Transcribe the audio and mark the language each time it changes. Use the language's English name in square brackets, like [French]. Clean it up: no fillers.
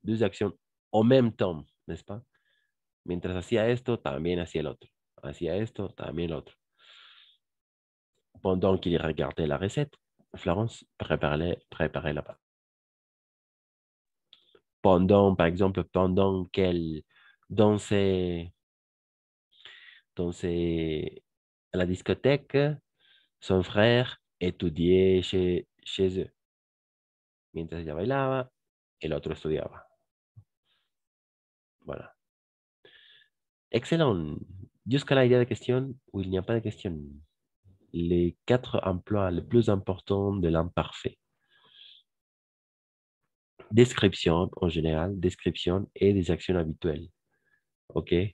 [French] Deux actions en même temps, n'est-ce pas? [Spanish] Mientras hacía esto, también hacía el otro. Hacía esto, también el otro. [French] Pendant qu'il regardait la recette, Florence préparait la pâte. Pendant, par exemple, pendant qu'elle dansait à la discothèque, son frère étudiait chez eux. [Spanish] Mientras ella bailaba, el otro estudiaba. [French] Voilà. Excellent. Jusqu'à là, il y a des questions ou il n'y a pas de questions? Les 4 emplois les plus importants de l'imparfait. Description en général, description et des actions habituelles. OK?